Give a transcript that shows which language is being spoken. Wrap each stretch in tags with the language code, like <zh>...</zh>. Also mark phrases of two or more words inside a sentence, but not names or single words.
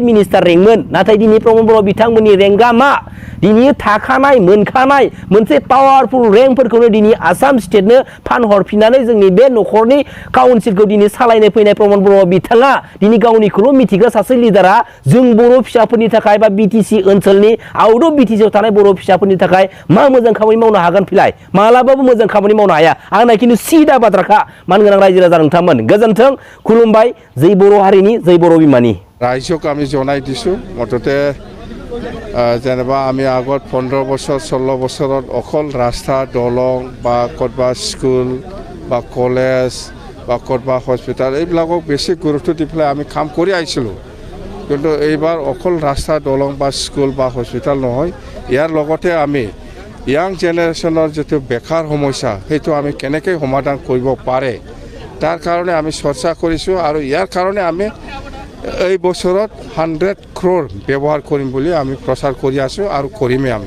<brx>मिनिस्टार रेंकमोन नाथाय दिनै प्रमद बर' बिथांमोननि रेंकआ मा दिनै थाखानाय मोनखानाय मोनसे पावारफुल रेंकफोरखौनो दिनै आसाम स्टेटनो फानहरफिननानै जोंनि बे न'खरनि काउन्सिलखौ दिनै सालायनो फैनाय प्रमद बर' बिथाङा दिनै गावनिखौल' मिथिग्रा सासे लिडारा जों बर' फिसाफोरनि थाखाय बा बिटिसि ओनसोलनि</brx> <en>out of</en> <brx>बिटिसिआव थानाय बर' फिसाफोरनि थाखाय मा मोजां खामानि मावनो हागोन फिलाय मालाबाबो मोजां खामानि मावनो हाया आंना खिन्थु सिदा बाथ्राखा मानगोनां रायजो राजा नोंथांमोन गोजोन्थों खुलुमबाय जै बर' हारिनि जै बर' बिमानि</brx> <as>ৰাইজক আমি জনাই দিছোঁ মুঠতে যেনিবা আমি আগত 15 বছৰ 16 বছৰত অকল ৰাস্তা দলং বা ক'ৰবাত স্কুল বা কলেজ বা ক'ৰবাত হস্পিটাল এইবিলাকক বেছি গুৰুত্ব দি পেলাই আমি কাম কৰি আহিছিলোঁ কিন্তু এইবাৰ অকল ৰাস্তা দলং বা স্কুল বা হস্পিটাল নহয় ইয়াৰ লগতে আমি</as> <en>young generationৰ</en> <as>যিটো বেকাৰ সমস্যা সেইটো আমি কেনেকৈ সমাধান কৰিব পাৰে তাৰ কাৰণে আমি চৰ্চা কৰিছোঁ আৰু ইয়াৰ কাৰণে আমি এই বছৰত 100 crore ব্যৱহাৰ কৰিম বুলি আমি প্ৰচাৰ কৰি আছোঁ আৰু কৰিমেই আমি</as>